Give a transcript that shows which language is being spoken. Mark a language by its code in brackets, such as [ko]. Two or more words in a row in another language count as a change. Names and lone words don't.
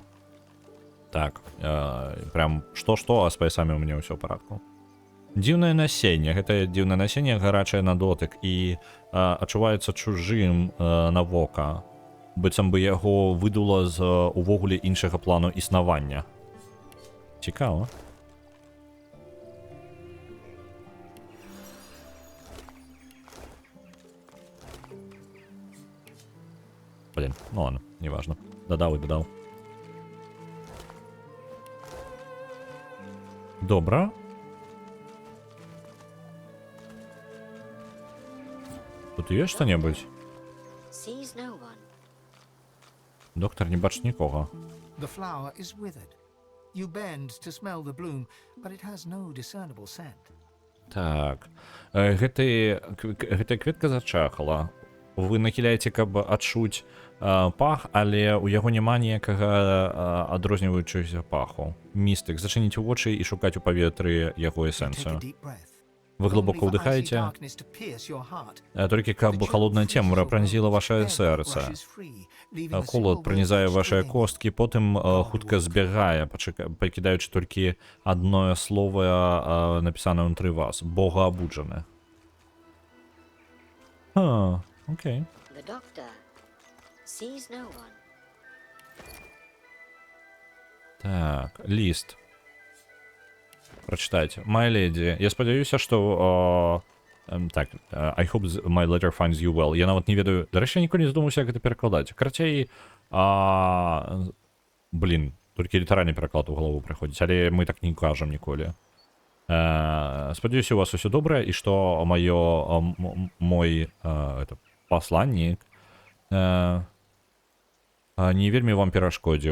[be] Так, прям што-што, а з паясамі ў мяне ўсё ў парадку. Дзіўнае насенне. Гэта дзіўнае насенне, гарачае на дотык і адчуваецца чужым на вока. Быццам бы яго выдула з увогуле іншага плану існавання. Цікава. [ru] Блин, ну ладно, неважно. Додал и додал. Добро. Тут есть что-нибудь? [be] Доктор, не бачыць нікога. [en] The flower is withered. You bend to smell the bloom, but it has no discernible scent. [be] Так. Гэтая кветка зачахала. вы нахіляеце, каб адчуць пах, але ў яго няма ніякага адрозніваючыся паху. Містык, зачыніце вочы і шукаць у паветры яго [en] You take a [be] эсэнцыю. [en] deep breath. [be] Вы глыбока [en] Only for icy [be] ўдыхаеце, [en] darkness to pierce your heart. [be] толькі каб холодная цемра пранзіла вашае сэрца. Холод пранізае вашыя косткі, потым хутка збягае, пакідаючы толькі адное слово, напісанае ўнутры вас. Богаабуджаны. Окей. [en] The doctor sees no one. [be] Так, ліст. Прачытайце. [en] My lady, [be] я спадзяюся, што... Так, [en] I hope my letter finds you well. [be] Я нават не ведаю... Дарэчы, я ніколі не задумаўся, як гэта перакладаць. Карацей, блін, толькі літаральны пераклад у галаву прыходзіць, але мы так не кажам ніколі. Спадзяюся, у вас усё добрае, і што мой пасланнік не вельмі вам перашкодзіў.